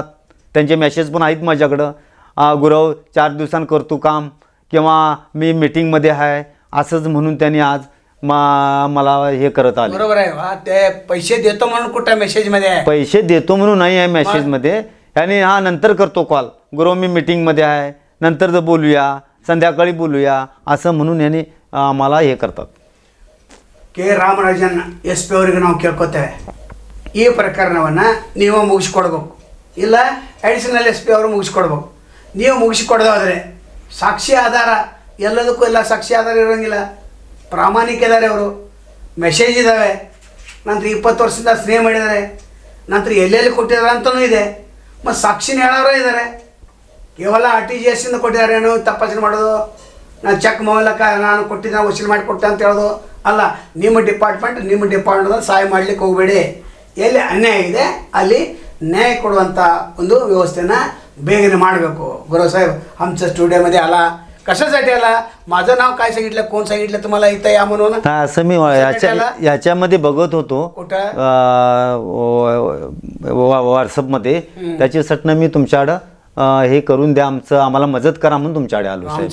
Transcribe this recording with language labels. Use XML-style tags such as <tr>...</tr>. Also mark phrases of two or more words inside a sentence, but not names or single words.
<mr>त्यांचे मेसेज पण आहेत माझ्याकडं. गुरव 4 दिवसांनी करतो काम, किंवा मी मीटिंगमध्ये आहे असंच म्हणून त्यांनी आज मला हे करत आले. बरोबर आहे. ते पैसे देतो म्हणून कुठं मेसेजमध्ये आहे? पैसे देतो म्हणून नाही आहे मेसेजमध्ये. आणि हा नंतर करतो कॉल, गुरव मी मीटिंगमध्ये आहे, नंतर बोलूया, संध्याकाळी बोलूया असं म्हणून यांनी आम्हाला हे करतात.</mr> <kn>ಕೆ ರಾಮರಾಜನ್ SP ಅವರಿಗೆ ನಾವು ಕೇಳ್ಕೊತೇವೆ, ಈ ಪ್ರಕರಣವನ್ನು ನೀವು ಮುಗಿಸ್ಕೊಡ್ಬೇಕು, ಇಲ್ಲ ಅಡಿಷನಲ್ SP ಅವರು ಮುಗಿಸ್ಕೊಡ್ಬೇಕು. ನೀವು ಮುಗಿಸ್ಕೊಡೋದಾದರೆ ಸಾಕ್ಷಿ ಆಧಾರ, ಎಲ್ಲದಕ್ಕೂ ಎಲ್ಲ ಸಾಕ್ಷಿ ಆಧಾರ ಇರೋಂಗಿಲ್ಲ. ಪ್ರಾಮಾಣಿಕ ಇದ್ದಾರೆ ಅವರು, ಮೆಸೇಜ್ ಇದ್ದಾವೆ, ನಂತರ 20 ವರ್ಷದಿಂದ ಸ್ನೇಹ ಮಾಡಿದ್ದಾರೆ, ನಂತರ ಎಲ್ಲೆಲ್ಲಿ ಕೊಟ್ಟಿದ್ದಾರೆ ಅಂತಲೂ ಇದೆ, ಮತ್ತು ಸಾಕ್ಷಿನ ಹೇಳೋರು ಇದ್ದಾರೆ. ಕೇವಲ RTGS ಇಂದ ಕೊಟ್ಟಿದ್ದಾರೆ ಏನೋ ತಪಾಸಣೆ ಮಾಡೋದು, ನಾನು ಚೆಕ್ ಮೂಲಕ ನಾನು ಕೊಟ್ಟಿದ್ದ ವಸೂಲಿ ಮಾಡಿಕೊಟ್ಟೆ ಅಂತ ಹೇಳೋದು ಅಲ್ಲ. ನಿಮ್ಮ ಡಿಪಾರ್ಟ್ಮೆಂಟ್ ಸಹಾಯ ಮಾಡಲಿಕ್ಕೆ ಹೋಗಬೇಡಿ. ಎಲ್ಲಿ ಅನ್ಯಾಯ ಇದೆ ಅಲ್ಲಿ न्याय ಕೊಡುವಂಥ ಒಂದು ವ್ಯವಸ್ಥೆನ ಬೇಗನೆ ಮಾಡಬೇಕು.</kn> <mr>गुरव साहेब, आमच्या स्टुडिओमध्ये आला, कशासाठी आला? माझं नाव काय सांगितलं, कोण सांगितलं तुम्हाला इथं या म्हणून? असं मी याच्यामध्ये बघत होतो व्हॉट्सअपमध्ये, त्याच्यासाठी मी तुमच्याकडं हे करून द्या, आम्हाला मदत करा म्हणून तुमच्याकडे आलो साहेब.</mr>